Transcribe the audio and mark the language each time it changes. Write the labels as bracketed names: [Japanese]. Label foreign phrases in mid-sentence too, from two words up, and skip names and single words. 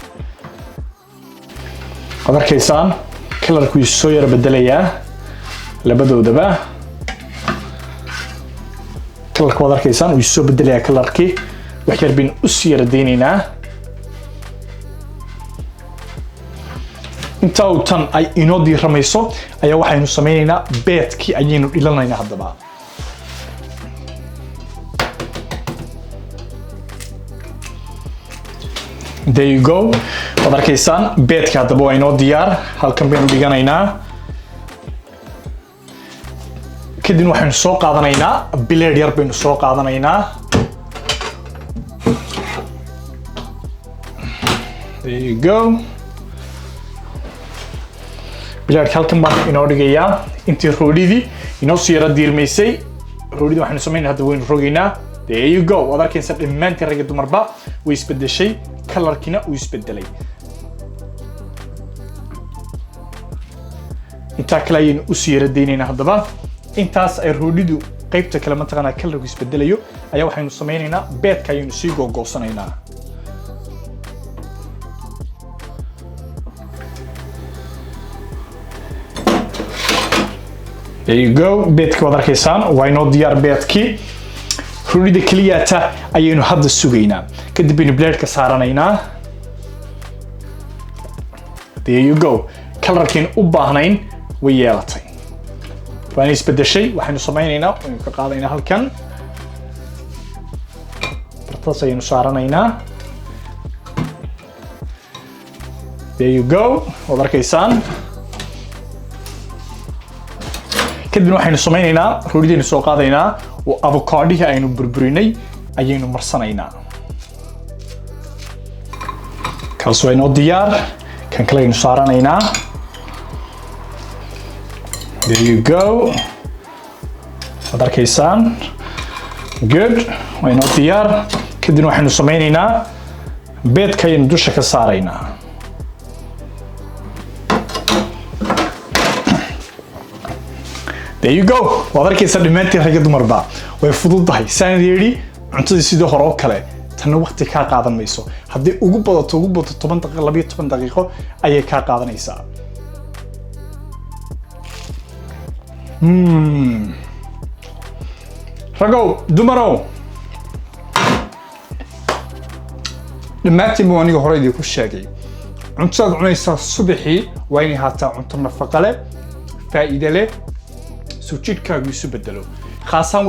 [Somali] waad arkaysaan kalarku soo yara bedelayaa labadoodaba kalarka waad arkaysaan uu soo bedelayaa kalarkii wax yar baynu u sii yara deynaynaa inta uu tan ay inoo diiramayso ayaa waxaynu samaynaynaa beedkii ayaynu dhilanaynaa haddaba [English] there you go [Somali] waad arkaysaan beedka haddaba waa inoo diyaar halkan baynu dhiganaynaa kadib waxaynu soo qaadanaynaa blade yar baynu soo qaadanaynaa [English] there you go [Somali] blade halkan baan inoo dhigayaa intii roodidii inoo sii yara diirmaysay roodidii waxaynu samaynaa hadda waynu rogaynaa [English] there you go [Somali] waad arkaysaa dhammaantii ragga dumarba way isbedeshay kalarkiina uu isbedelay intaa kale ayaynu u sii yara deynaynaa haddaba intaas ay roodidu qaybta kale mataqaanaa kalarku isbedelayo ayaa waxaynu samaynaynaa beedka ayaynu sii googoosanaynaa [English] there you go [Somali] beedkii waad arkaysaan waa inoo diyaar beedkii roodida kaliyaata ayaynu hadda sugaynaa kadib baynu blaadka saaranaynaa [English] there you go [Somali] kalarkiin u baahnayn way yeelatay waana isbedeshay waxaynu samaynaynaa waynu ka qaadaynaa halkan bartaas ayaynu saaranaynaa [English] there you go [Somali] waad arkaysaan kadibna waxaynu samaynaynaa roodidaynu soo qaadaynaa oo avocadihii aynu burburinay ayaynu marsanaynaa kaas waa inoo diyaar kan kale aynu saaranaynaa [English] there you go [Somali] waad arkaysaan good wayna diyaar kadib waxaynu sameynaynaa beedka ayaynu dusha ka saaraynaa [English] there you go [Somali] waad arkaysaa dhamaantiin rag iyo dumarba way fududahay saan yiri cuntadii sidoo hore oo kale tan waqti ka qaadan mayso haddii ugu badato 10 daqiiqo 12 daqiiqo ayay ka qaadanaysaa ragow dumaro dhamaantiin aniga hore idin ku sheegay cuntada cunaysa subaxii waa inay haataa cunto nafaqo leh faa'iido leh soo jidhkaagu isu bedelo khaasan